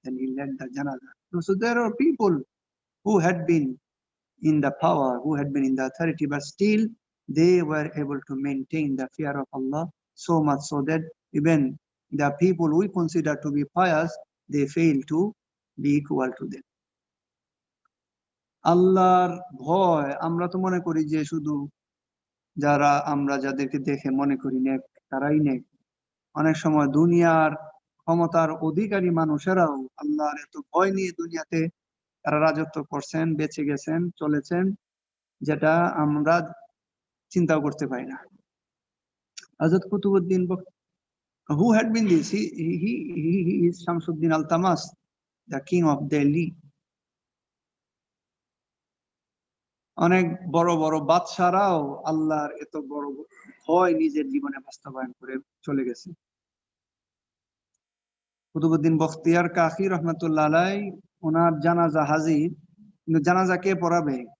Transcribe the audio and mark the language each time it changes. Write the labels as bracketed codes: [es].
[en] Then he led the janazah. So there are people who had been in the power, who had been in the authority, but still they were able to maintain the fear of Allah so much so that even the people we consider to be pious, they fail to be equal to them. [bn] আল্লাহর ভয় আমরা তো মনে করি যে শুধু আমরা যাদেরকে দেখে মনে করি নেক তারাই নেক। অনেক সময় দুনিয়ার ক্ষমতার অধিকারী মানুষেরাও আল্লাহর এত ভয় নিয়ে দুনিয়াতে তারা রাজত্ব করছেন, বেঁচে গেছেন, চলেছেন, যেটা আমরা চিন্তাও করতে পারি না। [en] Hazrat Qutubuddin who had been this? He is Shamsuddin Al-Tamas, the king of Delhi. [bn] অনেক বড় বড় বাদশারাও আল্লাহর এত বড় ভয় নিজের জীবনে বাস্তবায়ন করে চলে গেছে। কুতুবউদ্দিন বখতিয়ার কাফি রহমাতুল্লাহ আলাইহি, ওনার জানাজা হাজির, কিন্তু জানাজা কে পড়াবে?